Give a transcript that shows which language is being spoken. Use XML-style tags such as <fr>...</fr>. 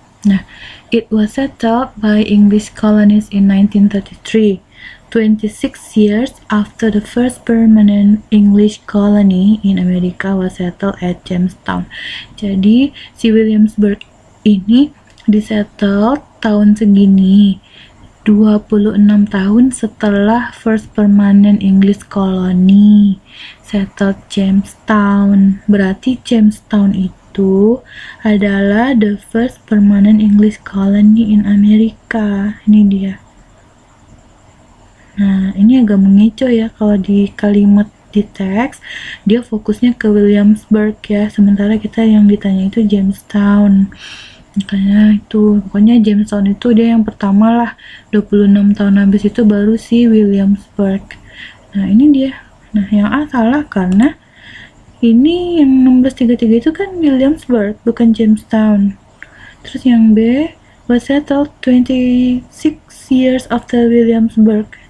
<en>Nah, it was settled by English colonists in 1933. 26 years after the first permanent English colony in America was settled at Jamestown.</en> <id>Jadi, si Williamsburg ini disettle tahun segini. 26 tahun setelah</id> <en>first permanent English colony settled Jamestown.</en> <id>Berarti Jamestown itu adalah</id> <en>the first permanent English colony in America.</en> <id>Ini dia. Nah, ini agak mengecoh ya kalau di kalimat di teks dia fokusnya ke Williamsburg ya, sementara kita yang ditanya itu Jamestown. Makanya itu, pokoknya Jamestown itu dia yang pertama lah. 26 tahun habis itu baru si Williamsburg. Nah, ini dia. Nah, yang A salah karena ini yang 1633 itu kan Williamsburg, bukan Jamestown. Terus yang B,</id> <en>was settled 26 years after Williamsburg.</en>